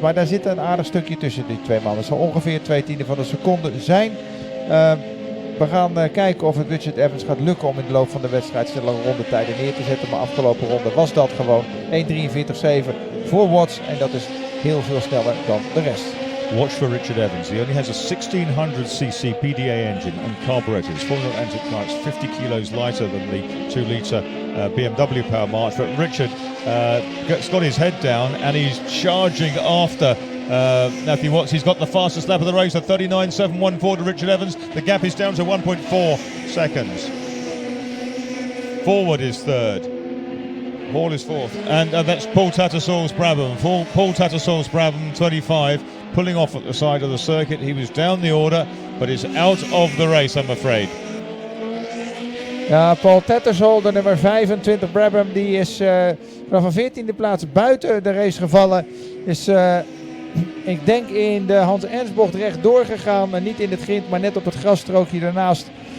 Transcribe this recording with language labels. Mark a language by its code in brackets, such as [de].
[nl] Maar daar zit een aardig stukje tussen die twee mannen. Het zal ongeveer 2/10 van een seconde zijn. We gaan kijken of het Richard Evans gaat lukken om in de loop van de wedstrijd snelle rondetijden neer te zetten. Maar afgelopen ronde was dat gewoon 1:43.7 voor Watts. En dat is heel veel sneller dan de rest. [en] Watch for Richard Evans. He only has a 1600cc PDA engine and carburetors. Formula Atlantic car, it's 50 kilos lighter than the 2-litre BMW Power March. But Richard has got his head down and he's charging after Matthew Watts. He's got the fastest lap of the race, a 39.714 to Richard Evans. The gap is down to 1.4 seconds. Forward is third. Hall is fourth. And that's Paul Tattersall's Brabham. Paul Tattersall's Brabham, 25. Pulling off at the side of the circuit. He was down the order, but is out of the race, I'm afraid. [nl] Ja, Paul Tattersall, de nummer 25 Brabham, die is vanaf een 14e plaats buiten de race gevallen. Is, ik denk in de Hans Ernstbocht recht doorgegaan. Niet in het grind, maar net op het grasstrookje daarnaast.